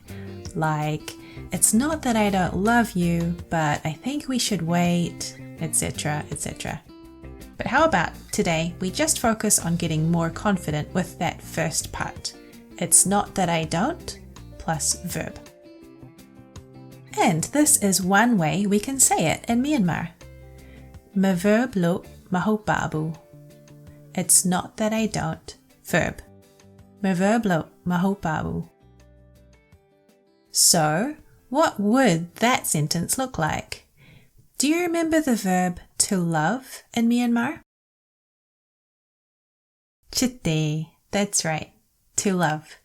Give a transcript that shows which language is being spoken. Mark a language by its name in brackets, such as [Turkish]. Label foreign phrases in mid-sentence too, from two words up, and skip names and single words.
[English] Like, it's not that I don't love you, but I think we should wait, etc., etc. But how about today we just focus on getting more confident with that first part. It's not that I don't plus verb. And this is one way we can say it in Myanmar. [Burmese] မ verb လို့ မဟုတ်ပါဘူး. [English] It's not that I don't, verb. [Burmese] မ verb လို့ မဟုတ်ပါဘူး. [English] So, what would that sentence look like? Do you remember the verb to love in Myanmar? Chitte, that's right, to love.